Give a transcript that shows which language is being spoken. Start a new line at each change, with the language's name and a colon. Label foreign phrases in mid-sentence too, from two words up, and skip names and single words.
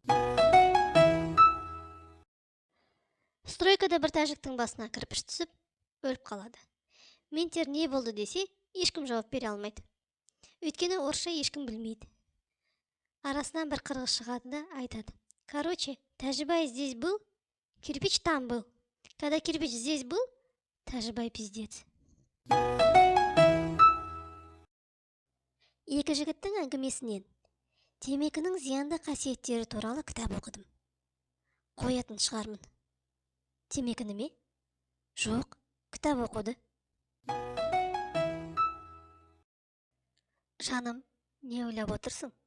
Kazakh: Стройкада бір тәжіктің басына кірпіш түсіп, өліп қалады. Ментер не болды десе, ешкім жауап бере алмайды. Өйткені орысша ешкім білмейді. Арасынан бір қырғыз шығады да айтады:
Russian: короче, Тәжібай здесь был, кирпич там был. Когда кирпич здесь был, Тәжібай пиздец.
Kazakh: Екі жігіттің әңгімесінен темекінің зиянды қасиеттері туралы кітап оқыдым. Қоятын шығармын. Темекіні ме? Жоқ, кітап оқуды. Жаным, не ойлап отырсың?